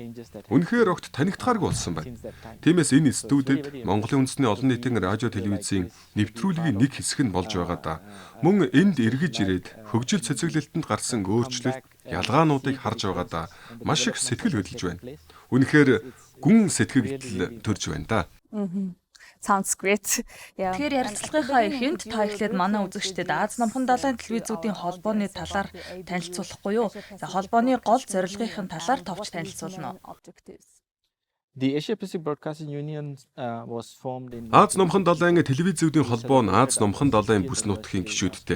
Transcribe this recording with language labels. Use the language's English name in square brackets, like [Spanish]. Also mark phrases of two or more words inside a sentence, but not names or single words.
[Mongolian] Үнэхээр огт танигдахааргүй болсон байна. Тиймээс энэ студид Монголын үндэсний олон нийтийн радио телевизийн нэвтрүүлгийн нэг хэсэг нь болж байгаа да. Мөн энд эргэж ирээд хөгжил цэцэглэлтэнд гарсан өөрчлөлт, ялгаануудыг харж байгаа да. Маш их сэтгэл хөдлөж байна. Үнэхээр гүн сэтгэгдэл төрж байна да. [English] Sounds great. [Mongolian] Тэгэхээр ярилцлагынхаа эхэнд та эхлээд манай үзэгчдэд Аз номхон далайн телевизүүдийн холбооны талаар танилцуулахгүй юу? За холбооны гол зорилгын талаар товч танилцуулна уу? [English] The Asia Pacific Broadcasting Union was formed in [Mongolian] Аз номхон далайн телевизүүдийн холбоо нь Аз номхон далайн бүс нутгийн гишүүдтэй.